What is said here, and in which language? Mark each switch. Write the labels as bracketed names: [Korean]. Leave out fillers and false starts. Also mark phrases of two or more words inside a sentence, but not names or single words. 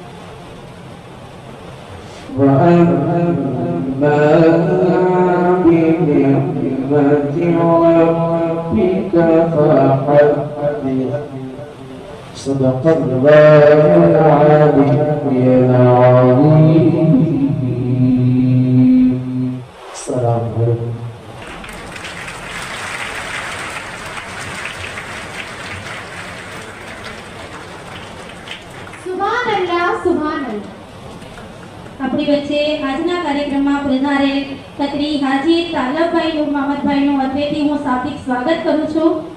[Arabic] وأما بنعمة ربك فحدث صدق الله العلي العظيم. السلام عليكم. سبحان الله، سبحان الله. [Gujarati] આપણી વચ્ચે આજના કાર્યક્રમમાં પધારે ખત્રી હાજી તાલબભાઈ નૂર મોહમ્મદભાઈનું અત્રેથી હું શાબ્દિક સ્વાગત કરું છું.